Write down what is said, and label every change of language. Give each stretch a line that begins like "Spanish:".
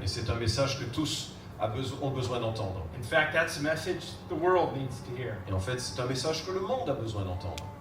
French: Et c'est un message que tous ont besoin d'entendre.
English: In fact, that's a message the world needs to hear.
French: Et en fait, c'est un message que le monde a besoin d'entendre.